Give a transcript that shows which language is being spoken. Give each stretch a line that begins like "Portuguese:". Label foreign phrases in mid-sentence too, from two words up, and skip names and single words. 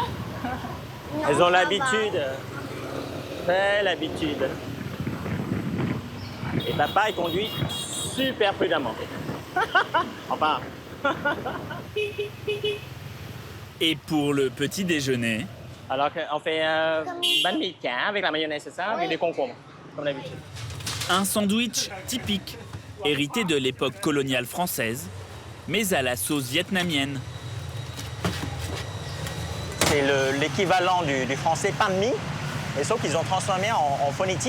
French: Elles ont l'habitude. Très l'habitude. Et papa, il conduit super prudemment. Enfin. Et pour le petit déjeuner? Alors on fait
Vietnamese: banh mi cá
French: avec la mayonnaise, c'est ça? Avec des concombres, comme d'habitude. Un sandwich typique, hérité de l'époque coloniale française, mais à la sauce vietnamienne. C'est l'équivalent du français pain de mie, et sauf qu'ils ont transformé en phonétique.